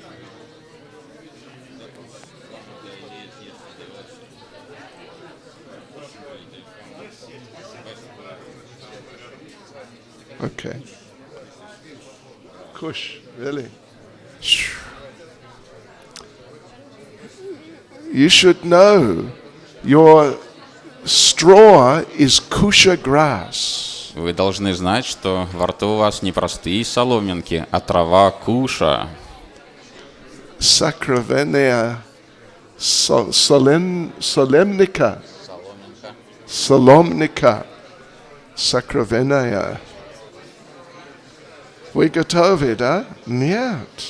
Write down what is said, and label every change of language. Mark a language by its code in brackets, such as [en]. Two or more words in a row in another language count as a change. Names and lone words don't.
[en] Okay. Kush, really. You should know your straw is kusha grass. [ru] Вы должны знать, что во рту у вас не простые соломинки, а трава куша. Sacravenia solemnica. Solomnica. Sacravenia. Вы готовы, да? Нет.